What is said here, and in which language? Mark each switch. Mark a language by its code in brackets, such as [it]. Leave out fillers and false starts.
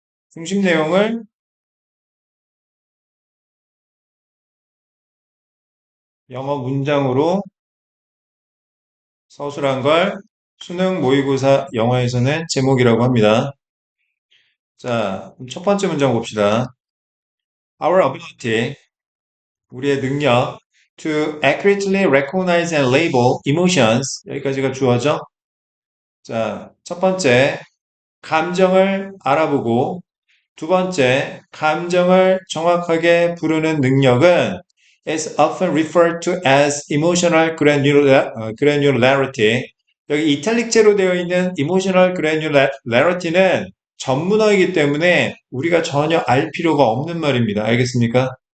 [ko] 중심 내용을 영어 문장으로 서술한 걸 수능 모의고사 영어에서는 제목이라고 합니다. 자, 첫 번째 문장 봅시다. [en] Our ability, [ko] 우리의 능력 [en] to accurately recognize and label emotions, [ko] 여기까지가 주어죠. 자, 첫 번째, 감정을 알아보고 두 번째, 감정을 정확하게 부르는 능력은 [en] is often referred to as emotional granularity. [ko] 여기 이탈릭제로 되어 있는 emotional granularity는 전문어이기 때문에 우리가 전혀 알 필요가 없는 말입니다. 알겠습니까?